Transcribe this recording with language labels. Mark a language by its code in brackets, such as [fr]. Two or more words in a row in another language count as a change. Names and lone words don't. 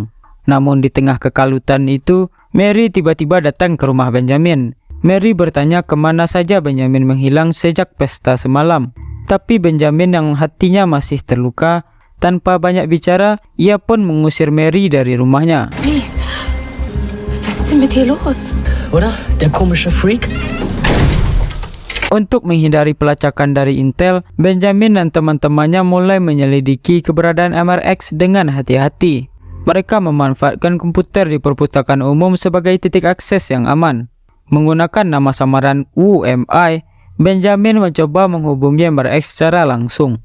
[id] Namun di tengah kekalutan itu, Mary tiba-tiba datang ke rumah Benjamin. Mary bertanya kemana saja Benjamin menghilang sejak pesta semalam. Tapi Benjamin yang hatinya masih terluka, tanpa banyak bicara, ia pun mengusir Mary dari rumahnya. [de] Hey, was ist denn mit dir los? Oder? Der komische Freak? [id] Untuk menghindari pelacakan dari Intel, Benjamin dan teman-temannya mulai menyelidiki keberadaan MRX dengan hati-hati. Mereka memanfaatkan komputer di perpustakaan umum sebagai titik akses yang aman. Menggunakan nama samaran UMI, Benjamin mencoba menghubungi MRX secara langsung.